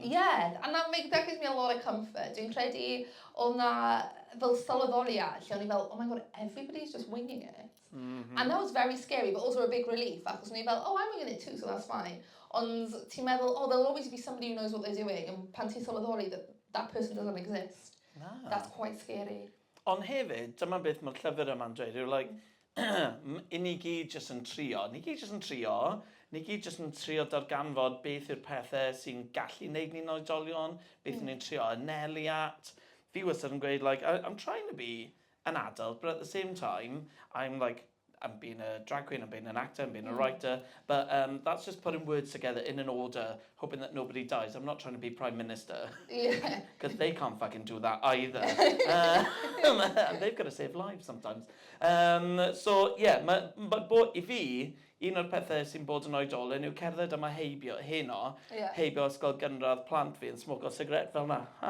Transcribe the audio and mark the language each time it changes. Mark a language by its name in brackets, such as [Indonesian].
[English] Yeah, and that gives me a lot of comfort. [Welsh] Dwi'n credu o'n na fel sylweddoliad, lle o'n I fel, [English] oh my god, everybody's just winging it. Mm-hmm. And that was very scary, but also a big relief, [Welsh] achos o'n I fel, [English] oh, I'm winging it too, so that's fine. [Welsh] Ond ti'n meddwl, [English] oh, there'll always be somebody who knows what they're doing, and [Welsh] pan ti'n sylweddoli [English] that person doesn't exist. Ah. That's quite scary. [Welsh] Ond hefyd, dyma beth mae'r llyfr yma'n dweud, yw like, I ni gyd jyst yn trio. Ni gyd jyst yn trio darganfod beth yw'r pethau sy'n gallu neud ni'n oedolion, beth ni'n trio anelu at. Fi wastad yn gweud, [English] like, I'm trying to be an adult, but at the same time, I'm being a drag queen, I'm being an actor, I'm being a writer, but that's just putting words together in an order, hoping that nobody dies. I'm not trying to be Prime Minister. Yeah. Because they can't fucking do that either. And they've got to save lives sometimes. [Welsh] So, yeah, but I fi, un o'r pethau sy'n bod yn oedolyn yw cerdded yma heibio, heno, heibio ysgol gynradd plant fi yn smogo cigarette fel na.